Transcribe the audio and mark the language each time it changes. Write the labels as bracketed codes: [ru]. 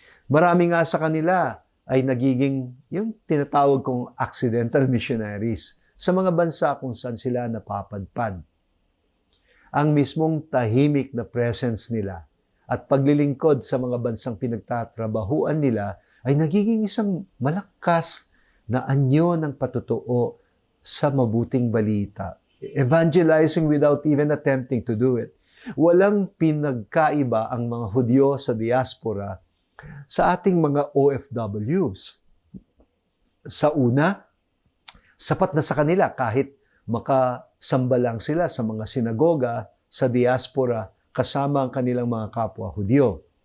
[tl] Marami nga sa kanila ay nagiging yung tinatawag kong accidental missionaries sa mga bansa kung saan sila napapadpad. Ang mismong tahimik na presence nila at paglilingkod sa mga bansang pinagtatrabahuan nila ay nagiging isang malakas na anyo ng patotoo sa mabuting balita. [en] Evangelizing without even attempting to do it. [tl] Walang pinagkaiba ang mga Hudyo sa diaspora sa ating mga OFWs. Sa una, sapat na sa kanila kahit makasamba lang sila sa mga sinagoga sa diaspora kasama ang kanilang mga kapwa Hudyo.